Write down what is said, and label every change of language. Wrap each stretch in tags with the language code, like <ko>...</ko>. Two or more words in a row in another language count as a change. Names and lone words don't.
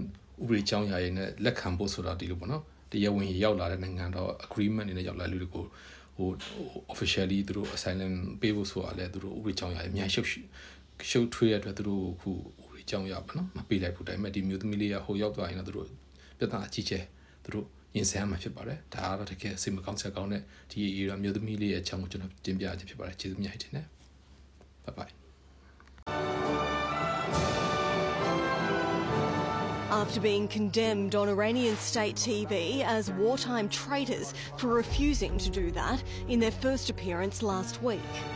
<my>ဥပဒေကြောင်းရာရေးနဲ့လက်ခံဖို့ဆိုတာဒီလိုပေါ့နော်တရားဝင်ရောက်လာတဲ့နိုင်ငံတော့ agreement အနေနဲ့ရောက်လာလူတွေကိုဟို officially သူတို့ asylum ပေးဖို့ဆိုတာလဲသူတို့ဥပဒေကြောင်းရာအများရှုပ်ထွေးရတဲ့အတွက်သူတို့ခုဥပဒေကြောင်းရာပေါ့နော်မပေးလိုက်ဘူးဒါပေမဲ့ဒီမျိုးသမီးလေးကဟိုရောက်သွားရင်တော့သူတို့ပြဿနာအကြီးကျယ်သူတို့ရင်ဆိုင်မှာဖြစ်ပါတယ်ဒါကတော့တကယ်စိတ်မကောင်းစရာကောင်းတဲ့ဒီ area မျိုးသမီးလေးရဲ့အကြောင်းကိုကျွန်တော်တင်ပြခြင်းဖြစ်ပါတယ်ကျေးဇူးများတင်တယ်</my> <en>bye bye After being condemned on Iranian state TV as wartime traitors for refusing to do that in their first appearance last week.</en>